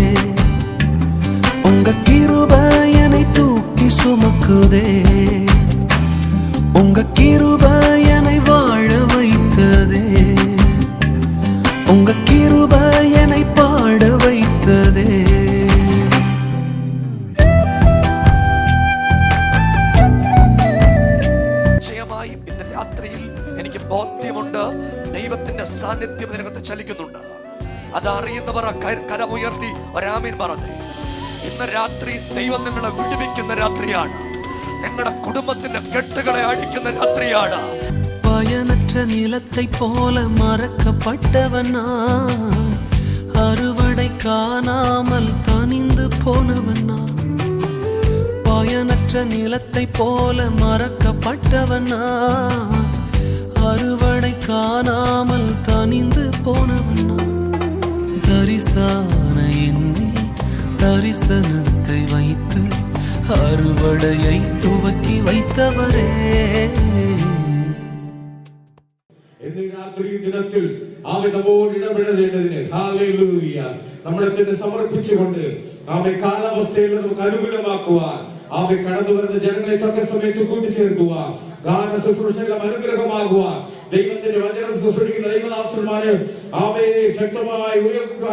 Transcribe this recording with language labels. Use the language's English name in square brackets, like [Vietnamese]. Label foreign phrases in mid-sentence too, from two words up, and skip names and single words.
[Tamil] உங்க கிருபை என்னை தூக்கி சுமக்குதே. உங்க கிருபை என்னை வாழ வைத்ததே. உங்க கிருபை என்னை பாட வைத்ததே. [Malayalam] നിശ്ചയമായും ഇന്ന് രാത്രിയിൽ എനിക്ക് ബോധ്യമുണ്ട്, ദൈവത്തിന്റെ സാന്നിധ്യം ഇതിനകത്ത് ചലിക്കുന്നുണ്ട്. അതറിയുന്നവർ കരമുയർത്തി ഒരാമീൻ പറഞ്ഞേ. ഇന്ന് രാത്രി ദൈവം നിങ്ങളെ വിടുവിക്കുന്ന രാത്രിയാണ്. നിങ്ങളുടെ കുടുംബത്തിന്റെ കെട്ടുകളെ അഴിക്കുന്ന രാത്രിയാണ്. [Tamil] பயனற்ற நிலத்தை போல மறக்கப்பட்டவனா, அறுவடை காணாமல் தனிந்து போனவனா. பயனற்ற நிலத்தை போல மறக்கப்பட்டவனா, அறுவடை காணாமல் தனிந்து போனவனா. தரிசான எண்ணில் தரிசனத்தை வைத்து அறுவடையை துவக்கி வைத்தவரே. [Malayalam] ദിനത്തിൽ നമ്മോട് ഇടപെടേണ്ടതിന് ഹല്ലേലൂയ നമ്മളെ തന്നെ സമർപ്പിച്ചുകൊണ്ട് കാലാവസ്ഥയിൽ നമുക്ക് അനുകൂലമാക്കുവാൻ കടന്നു വരുന്ന ജനങ്ങളെ തക്ക സമയത്ത് കൂട്ടിച്ചേർക്കുവാൻ, ഗാന ശുശ്രൂഷകൾ അനുഗ്രഹമാകുവാൻ, ദൈവത്തിന്റെ വചനം ശുശ്രൂഷിക്കുന്ന ദൈവദാസന്മാരെ ശക്തമായി ഉയർത്തുവാൻ.